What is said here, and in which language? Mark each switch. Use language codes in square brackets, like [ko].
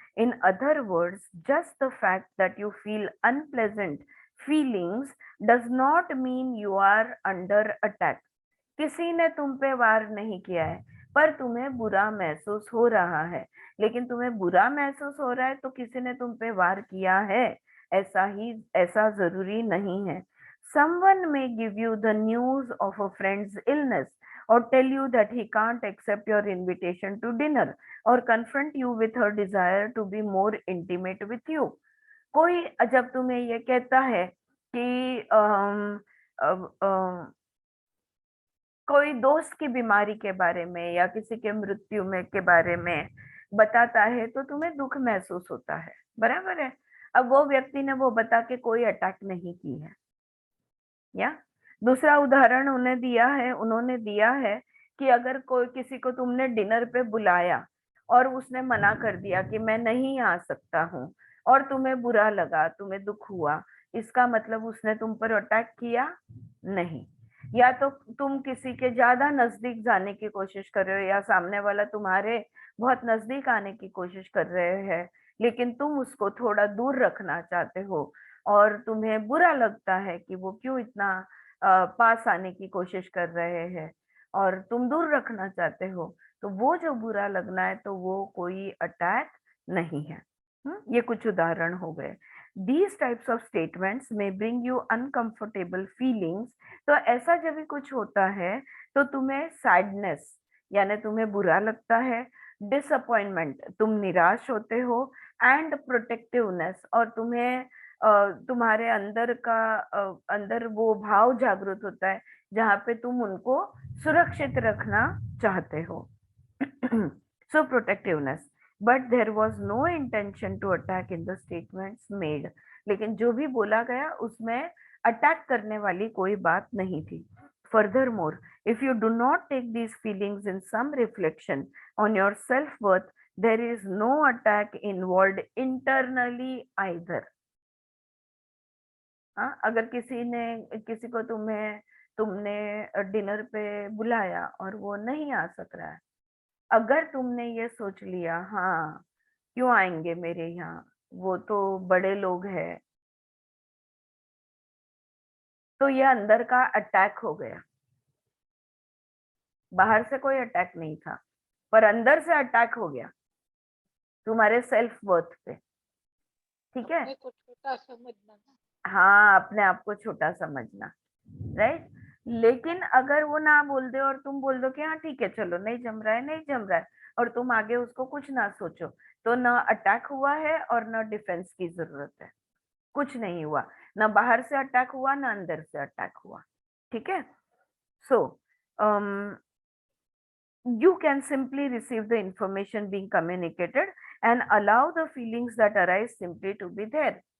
[en] In other words, just the fact that you feel unpleasant feelings does not mean you are under attack. [hi] किसी ने तुम पे वार नहीं किया है, पर तुम्हें बुरा महसूस हो रहा है. लेकिन तुम्हें बुरा महसूस हो रहा है तो किसी ने तुम पे वार किया है, ऐसा जरूरी नहीं है. [en] Someone may give you the news of a friend's illness, or tell you that he can't accept your invitation to dinner, or confront you with her desire to be more intimate with you. [hi] कोई जब तुम्हें ये कहता है कि कोई दोस्त की बीमारी के बारे में या किसी के मृत्यु में के बारे में बताता है तो तुम्हें दुख महसूस होता है, बराबर है. अब वो व्यक्ति ने वो बता के कोई अटैक नहीं की है. या दूसरा उदाहरण उन्होंने दिया है कि अगर कोई किसी को तुमने डिनर पे बुलाया और उसने मना कर दिया कि मैं नहीं आ सकता हूँ, और तुम्हें बुरा लगा, तुम्हें दुख हुआ, इसका मतलब उसने तुम पर अटैक किया नहीं. या तो तुम किसी के ज्यादा नजदीक जाने की कोशिश कर रहे हो, या सामने वाला तुम्हारे बहुत नजदीक आने की कोशिश कर रहे हैं, लेकिन तुम उसको थोड़ा दूर रखना चाहते हो, और तुम्हें बुरा लगता है कि वो क्यों इतना पास आने की कोशिश कर रहे हैं, और तुम दूर रखना चाहते हो, तो वो जो बुरा लगना है तो वो कोई अटैक नहीं है. ये कुछ उदाहरण हो गए. [en] These types of statements may bring you uncomfortable feelings. [hi] तो ऐसा जब भी कुछ होता है तो तुम्हें सैडनेस यानी तुम्हें बुरा लगता है, डिसअपॉइंटमेंट तुम निराश होते हो, एंड प्रोटेक्टिवनेस और तुम्हें तुम्हारे अंदर वो भाव जागृत होता है जहाँ पे तुम उनको सुरक्षित रखना चाहते हो. [en] So protectiveness. But there was no intention to attack in the statements made. [hi] लेकिन जो भी बोला गया उसमें अटैक करने वाली कोई बात नहीं थी. [en] Furthermore, if you do not take these feelings in some reflection on your self-worth, there is no attack involved internally either. [hi] हाँ, अगर किसी को तुमने डिनर पे बुलाया और वो नहीं आ सक रहा है, अगर तुमने ये सोच लिया हाँ क्यों आएंगे मेरे यहाँ, वो तो बड़े लोग हैं, तो ये अंदर का अटैक हो गया. बाहर से कोई अटैक नहीं था, पर अंदर से अटैक हो गया तुम्हारे सेल्फ वर्थ पे. ठीक है? अपने को छोटा समझना ना. हाँ, अपने आप को छोटा समझना. राइट? लेकिन अगर वो ना बोल दे और तुम बोल दो कि हाँ ठीक है चलो, नहीं जम रहा है, और तुम आगे उसको कुछ ना सोचो, तो ना अटैक हुआ है और ना डिफेंस की जरूरत है. कुछ नहीं हुआ, ना बाहर से अटैक हुआ ना अंदर से अटैक हुआ. ठीक है? [en] So you can simply receive the information being communicated and allow the feelings that arise simply to be there.